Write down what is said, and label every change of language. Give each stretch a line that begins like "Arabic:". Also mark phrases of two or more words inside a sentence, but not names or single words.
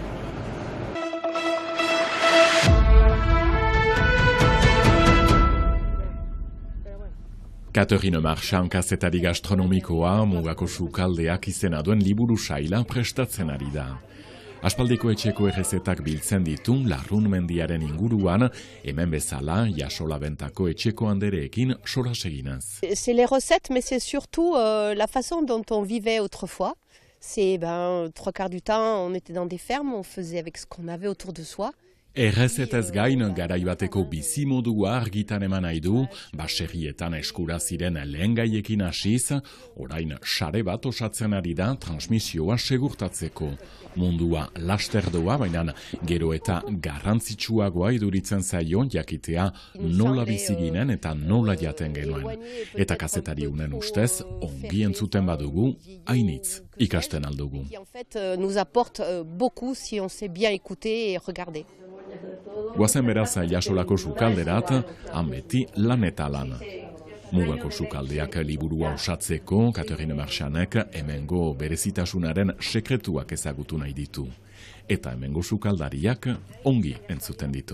Basque: Catherine Marchand kazetari gastronomikoa Mugako sukaldeak izena duen liburu saila prestatzen ari da. Aspaldiko etxeko errezetak biltzen ditu Larrun mendiaren inguruan, hemen bezala Jasola bentako etxeko andereekin solas eginaz.
French: C'est les recettes, mais c'est surtout la façon dont on vivait autrefois. C'est 3/4 du temps, on était dans des fermes, on faisait avec ce qu'on avait autour de soi.
Basque: Errezetez gain garaibateko bizimodua argitan eman nahi du, baserrietan eskura ziren lehen gaiekin hasiz, orain sare bat osatzen ari da transmisioa segurtatzeko. Mundua laster doa, baina gero eta garrantzitsuagoa iduritzen zaio jakitea nola bizi ginen eta nola jaten genuen. Eta kazetari unen ustez, ongi entzuten badugu, hainitz ikasten aldugu.
French: En fait, nous apporte beaucoup si on sait bien écouter et regarder.
Basque: Guazen beraz Jasolako sukalderat, han beti lan eta lan. Mugako sukaldeak liburua osatzeko, Catherine Marchandek hemengo berezitasunaren sekretuak ezagutu nahi ditu. Eta hemengo sukaldariak ongi entzuten ditu.